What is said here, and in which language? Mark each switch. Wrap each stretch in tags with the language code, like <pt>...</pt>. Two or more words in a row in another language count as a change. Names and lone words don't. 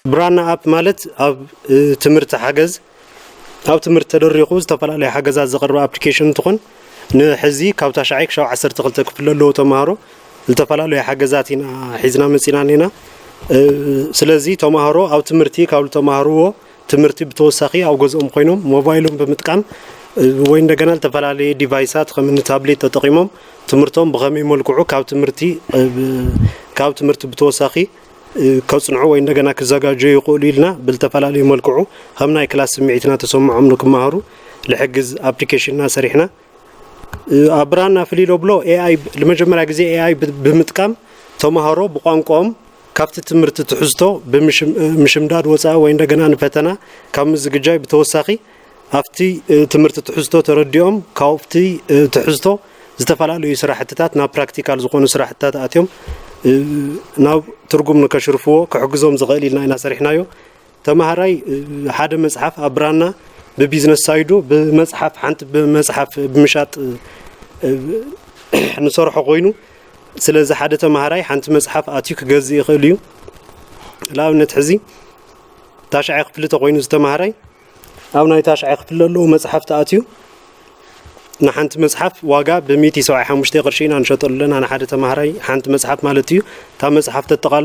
<ti>ብራና ኣፕ ማለት ኣብ ትምህርቲ ሓገዝ ኣብ ትምህርቲ ተደሪቑ ዝተፈላለዩ ሓገዛት ዘቕርብ ኣፕሊኬሽን እንትኾን ንሕዚ ካብ ታሽዓይ ክሳብ 12 ክፍሊ ኣለዎ ተምሃሮ ዝተፈላለዩ ሓገዛት ኢና ሒዝና መፂና ኔና ስለዚ ተምሃሮ ኣብ ትምህርቲ ካብ ተምሃርዎ ትምህርቲ ብተወሳኺ ኣብ ገዝኦም ኮይኖም ሞባይሎም ብምጥቃም ወይ እንደገና ዝተፈላለዩ ዲቫይሳት ከም ታብሌት ተጠቂሞም ትምህርቶም ብኸመይ መልክዑ ካብ ትምህርቲ ብተወሳኺ ከጽንዑ ወይ እንደገና ክዘጋጀዩ ይኽእሉ ኢልና ብዝተፈላለዩ መልክዑ ከም ናይ ክላስ ስምዒትና ተሰምዖም ንክመሃሩ ልሕግዝ ኣፕሊኬሽንና ሰሪሕና ኣብራና ፍሊሎ ብሎ ኤአይ</ti> <am>ለመጀመሪያ ጊዜ</am> <ti>ኤአይ ብምጥቃም ተምሃሮ ብቋንቋኦም ካብቲ ትምህርቲ ትሕዝቶ ብምሽምዳድ ወፃኢ ወይ እንደገና ንፈተና ካብ ምዝግጃይ ብተወሳኺ ኣብቲ ትምህርቲ ትሕዝቶ ተረዲኦም ካብቲ ትሕዝቶ ዝተፈላለዩ ስራሕትታት ናብ ፕራክቲካል ዝኾኑ ስራሕትታት ኣትዮም ናብ ትርጉም ንከሽርፍዎ ክሕግዞም ዝኽእል ኢልና ኢና ሰሪሕናዮ ተምሃራይ ሓደ መጽሓፍ ኣብራና</ti> <am>በቢዝነስ ሳይዱ</am> <ti>በመጽሐፍ ሓንቲ በመጽሐፍ ብምሻጥ ንሰርሖ ኮይኑ ስለዚ ሓደ ተምሃራይ ሓንቲ መጽሐፍ ኣትዩ ክገዝእ ይኽእል እዩ ለኣብነት ሕዚ ታሽዓይ ክፍሊ ተኮይኑ ዝተምሃራይ ኣብ ናይ ታሽዓይ ክፍሊ ኣለዎ መጽሐፍቲ ኣትዩ ንሓንቲ መጽሐፍ ዋጋ ብ175 ቅርሺ ኢና ንሸጠሉ ኣለና ንሓደ ተምሃራይ ሓንቲ መጽሐፍ ማለት እዩ እታ መጽሐፍ ተጠቃልሎ</ti>